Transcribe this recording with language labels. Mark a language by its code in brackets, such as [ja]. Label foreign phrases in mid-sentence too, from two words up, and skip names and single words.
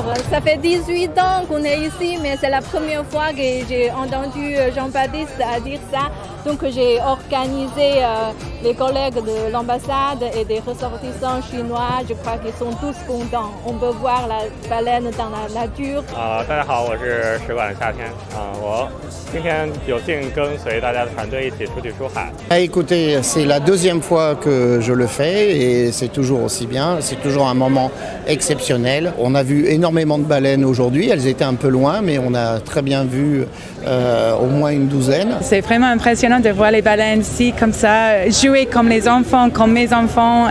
[fr] Ça fait 18 ans qu'on est ici, mais c'est la première fois que j'ai entendu Jean-Baptiste dire ça. Donc j'ai organisé les collègues de l'ambassade et des ressortissants chinois. Je crois qu'ils sont tous contents. On peut voir la baleine dans la nature. [zh] 大家好，我是水管夏天我今天有幸跟随大家的团队一起出去出海。 [fr] Écoutez, c'est la deuxième fois que je le fais et c'est toujours aussi bien. C'est toujours un moment exceptionnel. On a vu énormément de baleines aujourd'hui. Elles étaient un peu loin, mais on a très bien vu au moins une douzaine. C'est vraiment impressionnant de voir les baleines ici comme ça, jouer comme les enfants, comme mes enfants.